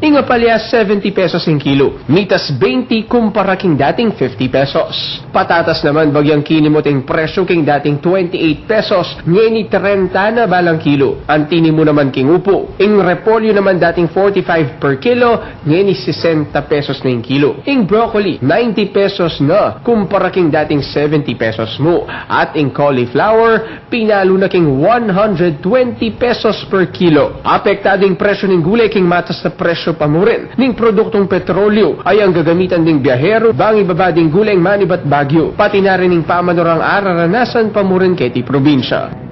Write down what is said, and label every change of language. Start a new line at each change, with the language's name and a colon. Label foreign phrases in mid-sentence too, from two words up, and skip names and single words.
Pampanga: Ing apalya 70 pesos in kilo, mitas 20 kumpara king dating 50 pesos. Patatas naman bagyang kinimoting presyo king dating 28 pesos, ngeni 30 na balang kilo. Antini mo naman king upo. Ing repolyo naman dating 45
English: per kilo,
Pampanga: ngeni 60 pesos na yung kilo. Ing broccoli 90 pesos na kumpara king dating 70 pesos mo. At ing cauliflower pinalo na king 120 pesos
English: per kilo.
Pampanga: Apektading presyo ng gulay king matas na presyo pa mo rin. Ning produktong petrolyo ay ang gagamitan ding biyahero bang ibabading gulay Manibat Baguio,
Filipino: pati na rin
Pampanga: ng pamanorang araranasan pa mo rin keti probinsya.